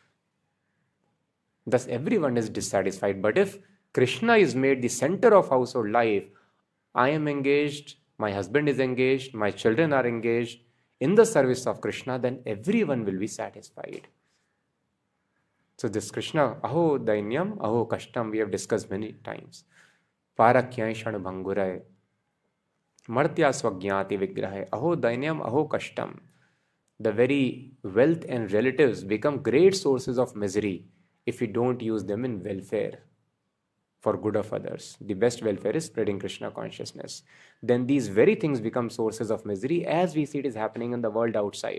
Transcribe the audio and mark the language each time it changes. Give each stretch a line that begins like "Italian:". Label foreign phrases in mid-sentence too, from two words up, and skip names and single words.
English: Thus everyone is dissatisfied. But if Krishna is made the center of household life, I am engaged, my husband is engaged, my children are engaged in the service of Krishna, then everyone will be satisfied. So this Krishna,
Sanskrit: अहो दैन्यम्, अहो कष्टम्,
English: we have discussed many times.
Sanskrit: परक्यैः क्षण भङ्गुरैः, मर्त्य स्वाग्यति विग्रहे, अहो दैन्यम्, अहो कष्टम्.
English: The very wealth and relatives become great sources of misery if we don't use them in welfare for good of others. The best welfare is spreading Krishna consciousness. Then these very things become sources of misery as we see it is happening in the world outside.